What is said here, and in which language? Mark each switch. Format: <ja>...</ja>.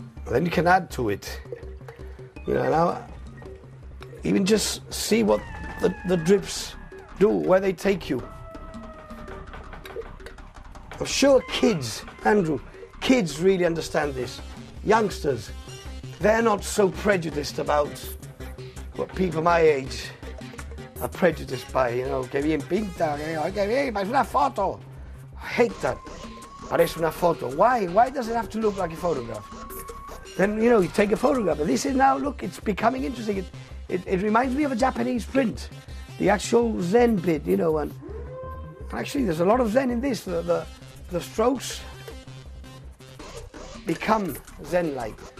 <en>Then you can add to it. You know, now even just see what the drips do, where they take you. I'm sure kids, Andrew, kids really understand this. Youngsters, they're not so prejudiced about what people my age are prejudiced by. You know,</en> <es>que bien pinta, que bien, parece una foto.</es> <en>I hate that.</en> <es>Parece una foto.</es> <en>Why? Why does it have to look like a photograph? Then, you know, you take a photograph. And this is now, look, it's becoming interesting. It reminds me of a Japanese print. The actual Zen bit, you know, and actually there's a lot of Zen in this. The strokes become Zen-like.</en>